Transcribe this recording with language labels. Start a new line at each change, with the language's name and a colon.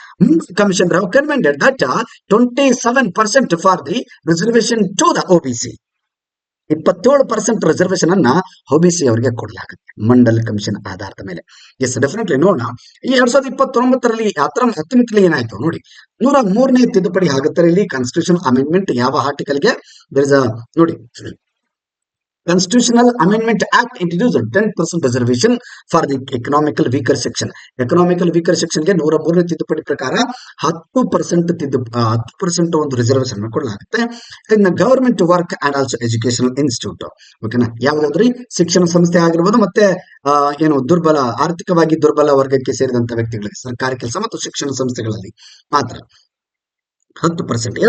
English: Mandal commission recommended that 27% for the reservation to the OBC.
Kannada: 27% reservation ಅನ್ನ OBC ಅವರಿಗೆ ಕೊಡಲಾಗುತ್ತೆ Mandal commission ಆಧಾರದ ಮೇಲೆ.
English: yes, definitely
Kannada: ನೋಡೋಣ. ಈ 2029ರಲ್ಲಿ 19ರಲ್ಲಿ ಏನಾಯ್ತು ನೋಡಿ, 103ನೇ ತಿದ್ದುಪಡಿ ಆಗುತ್ತೆ ಇಲ್ಲಿ. ಕಾನ್ಸ್ಟಿಟ್ಯೂಷನ್ ಅಮೆಂಡ್ಮೆಂಟ್ ಯಾವ ಆರ್ಟಿಕಲ್ಗೆ ನೋಡಿ,
English: Constitutional Amendment Act introduced 10% reservation for the economical weaker section.
Kannada: Economical weaker section ಗೆ 103ನೇ ತಿದ್ದುಪಡಿ ಪ್ರಕಾರ 10% ಒಂದು ರಿಸರ್ವೇಶನ್ ಕೊಡಲಾಗುತ್ತೆ. ಇನ್ನು
English: government work and also educational institute,
Kannada: ಓಕೆನಾ, ಯಾವುದಾದ್ರೂ ಶಿಕ್ಷಣ ಸಂಸ್ಥೆ ಆಗಿರ್ಬೋದು, ಮತ್ತೆ ಏನು ಆರ್ಥಿಕವಾಗಿ ದುರ್ಬಲ ವರ್ಗಕ್ಕೆ ಸೇರಿದಂತ ವ್ಯಕ್ತಿಗಳಿಗೆ ಸರ್ಕಾರಿ ಕೆಲಸ ಮತ್ತು ಶಿಕ್ಷಣ ಸಂಸ್ಥೆಗಳಲ್ಲಿ ಮಾತ್ರ 10%.